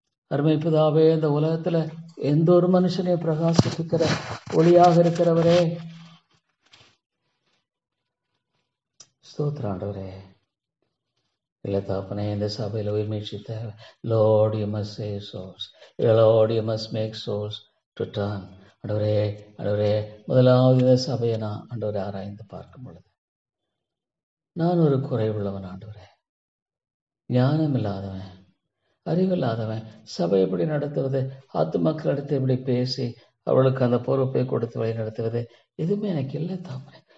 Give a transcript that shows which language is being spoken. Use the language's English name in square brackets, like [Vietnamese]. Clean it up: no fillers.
[Tamil] அருமைப்பிதாவே, இந்த உலகத்துல எந்த ஒரு மனுஷனையும் பிரகாசிப்பிக்கிற ஒளியாக இருக்கிறவரே, ஸ்தோத்திரம் ஆண்டவரே. இல்லை தாப்பனே, இந்த சபையில் உயிர்மீழ்ச்சி தேவை. [English] Lord, you must save souls. Lord, you must make souls to turn. [Tamil] ஆண்டவரே, ஆண்டவரே, முதலாவது இந்த சபையை நான் ஆண்டவரை ஆராய்ந்து பார்க்கும் பொழுது நான் ஒரு குறைவுள்ளவன் ஆண்டவரே, ஞானம் இல்லாதவன், அறிவில்லாதவன். சபை எப்படி நடத்துவது, மக்களிடத்தை எப்படி பேசி அவளுக்கு அந்த பொறுப்பை கொடுத்து வழி நடத்துவது, எதுவுமே எனக்கு இல்லை தாப்பனே.